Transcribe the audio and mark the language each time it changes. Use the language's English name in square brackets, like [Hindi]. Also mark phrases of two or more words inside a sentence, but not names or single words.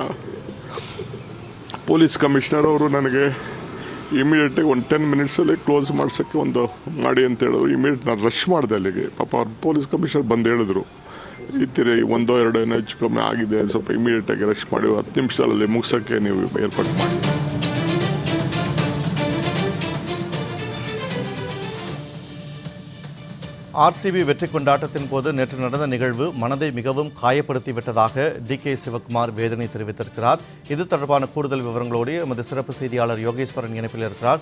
[English] police commissioner [Kannada] ಅವರು ನನಗೆ ಇಮಿಡಿಯೇಟಾಗಿ 10 ಮಿನಿಟ್ಸಲ್ಲಿ ಕ್ಲೋಸ್ ಮಾಡ್ಸೋಕ್ಕೆ ಮಾಡಿ ಅಂತ ಹೇಳಿದ್ರು. ಇಮಿಡಿಯೇಟ್ ನಾನು ರಶ್ ಮಾಡಿದೆ ಅಲ್ಲಿಗೆ. ಪಾಪ ಅವ್ರು [English] police commissioner [Kannada] ಬಂದು ಹೇಳಿದ್ರು, ಈ ಥರ 1-2 ಏನೋ ಹೆಚ್ಚು ಕಮ್ಮಿ ಆಗಿದೆ, ಸ್ವಲ್ಪ ಇಮಿಡಿಯೇಟಾಗಿ ರಶ್ ಮಾಡಿ 10 ನಿಮಿಷದಲ್ಲಿ ಮುಗಿಸೋಕ್ಕೆ ನೀವು ಏರ್ಪಾಟ್ ಮಾಡಿ. [Tamil] ஆர்சிபி வெற்றி கொண்டாட்டத்தின் போது நேற்று நடந்த நிகழ்வு மனதை மிகவும் காயப்படுத்திவிட்டதாக DK சிவகுமார் வேதனை தெரிவித்திருக்கிறார். இது தொடர்பான கூடுதல் விவரங்களோடு எமது சிறப்பு செய்தியாளர் யோகேஸ்வரன் இணைப்பில் இருக்கிறார்.